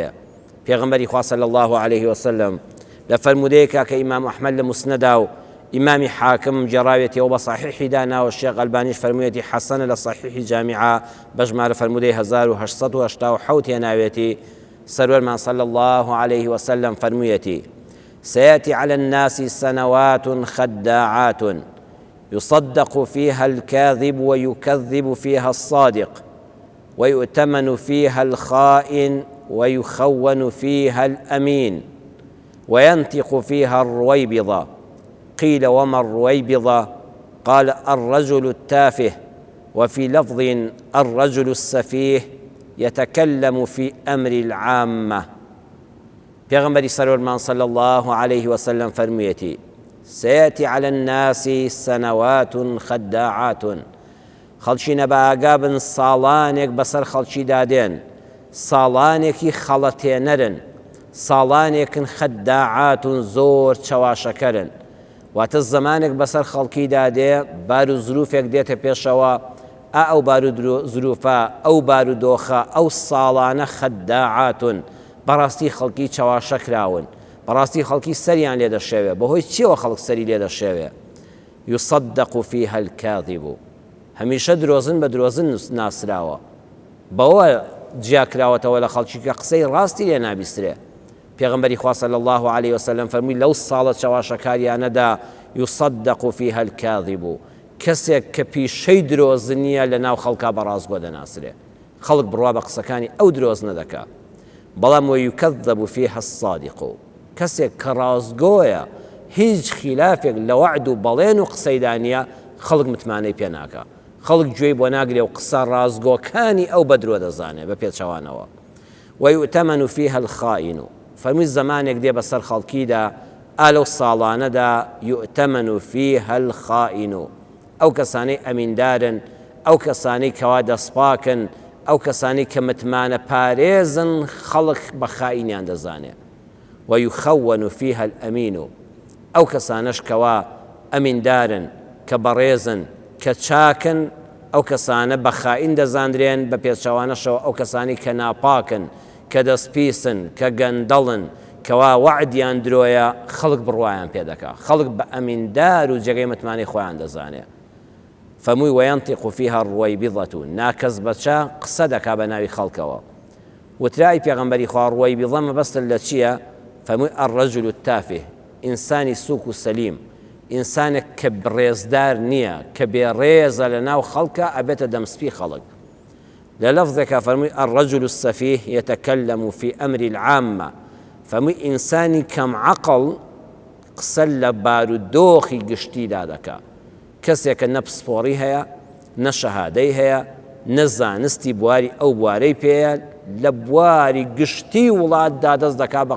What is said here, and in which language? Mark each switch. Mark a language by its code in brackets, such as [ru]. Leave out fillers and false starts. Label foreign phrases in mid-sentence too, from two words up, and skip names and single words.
[ckb] پێغەمبەری خوا [ar] صلی الله عليه وسلم [ckb] لە فەرمودەیەکا کە ئیمام ئەحمەد لە موسنەدا و ئیمامی حاکم جێڕاوێتەوە بە صحیحی داناوە شێخ ئەلبانیش فەرموویەتی حەسەنە لە صحیحی جامیعە بە ژمارە فەرموودەی [ar] 1887 [ckb] هێناوێتی سەروەرمان [ar] صلى الله عليه وسلم فەرموویەتی سيأتي على الناس سنوات خداعات يصدق فيها الكاذب ويكذب فيها الصادق ويؤتمن فيها الخائن ويخون فيها الأمين وينطق فيها الرويبضة قيل وما الرويبضة قال الرجل التافه وفي لفظ الرجل السفيه يتكلم في أمر العامة [ckb] پیغمبری سەرۆرمان [ar] صلى الله عليه وسلم [ckb] فەرموویەتی [ar] سيأتي على الناس سنوات خداعات [ckb] خەڵکی نەباگا بن ساڵانێک بەسەر خەڵکی دادێن ساڵانێکی خەڵەتێنەرن ساڵانێکن خەداعاتون زۆر چەواشەکەرن واتە زمانێک بەسەر خەڵکی دادێ بار و زروفێک دێتە پێشەوە ئەو بار و زروفە ئەو بار و دۆخە ئەو ساڵانە خەداعاتون بەڕاستی خەڵکی چاواشەکراون بەڕاستی خەڵکی سەریان لێ دەشێوێ بەهۆی چیەوە خەڵک سەری لێ دەشێوێ [ar] يصدق فيها الكاذب [ckb] هەمیشە درۆزن بە درۆزن ناسراوە بەوە جیاکراوەتەوە لە خەڵکی کە قسەی ڕاستی لێ نابیسترێ پێغەمبەری خوا [ar] صلی الله عليه وسلم [ckb] فەرمووی لەو ساڵە چاواشەکاریانەدا [ar] يصدق فيها الكاذب [ckb] کەسێک کە پیشەی درۆزن نییە لە ناو خەڵکا بە ڕاستگۆ دەناسرێ خەڵک بڕوا بە قسەکانی ئەو درۆز نەدەکا بەڵام [ar] ويكذب فيها الصادق [ckb] کەسێک کە ڕاستگۆیە هیچ خلافێک لە وعد و بەڵێن و قسەیدانە خەڵک متمانەی پێ ناکە خەڵک گوێی بۆ ناگرێ و قسە ڕاستگۆکانی ئەو بە درۆ دەزانێ بە پێچەوانەوە [ar] ويؤتمن فيها الخائن [ckb] فەرمووی زمانێک دێ بەسەر خەڵکیدا ئالەو ساڵانەدا [ar] يؤتمن فيها الخائن [ckb] ئەو کەسانەی ئەمیندارن ئەو کەسانەی کەوا دەسپاکن ئەو کەسانی کە متمانە پارێزن خەڵک بە خائینیان دەزانێ [ar] ويخون فيها الأمين [ckb] ئەو کەسانەش کەوا ئەمیندارن کە بەڕێزن کە چاکن ئەو کەسانە بە خائین دەزاندرێن بە پێچەوانەشەوە ئەو کەسانی کە ناپاکن کە دەستپیسن کە گەندەڵن کەوا وعدیان درۆیە خەڵک بڕوایان پێ دەکا خەڵک بە ئەمیندار و جێگەی متمانەی خۆیان دەزانێ فەرمووی [ar] وينطق فيها الرويبضة [ckb] ناکەس بەچە قسە دەکا بە ناوی خەڵکەوە وترای پێغەمبەری خوا ڕوەیبیضە مەبەستە لە چییە فەرمووی [ar] الرجل التافه [ckb] ئینسانی سووک و سەلیم ئینسانێک کە بڕێزدار نییە کە بێڕێزە لە ناو خەڵکە ئەبێتە دەمسپی خەڵک لە لەفظێکە فەرمووی [ar] الرجل السفيه يتكلم في أمر العامة [ckb] فەرمووی ئینسانی کەم عەقڵ قسە لە بارودۆخی گشتیدا دەکا کەسێکە نە پسپۆڕی هەیە نە شەهادەی هەیە نە زانستی بواری ئەو بوارەی پێیە لە بواری گشتی وڵاتدا دەست دەکا بە